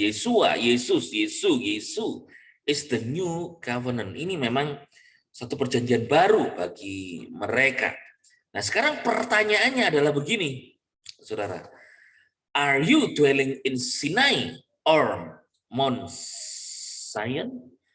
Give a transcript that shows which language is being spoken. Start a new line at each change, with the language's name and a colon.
English: Yesus is the new covenant.
Indonesian: Ini memang satu perjanjian baru bagi mereka. Nah, sekarang pertanyaannya adalah begini, saudara.
English: Are you dwelling in Sinai or Mount Zion?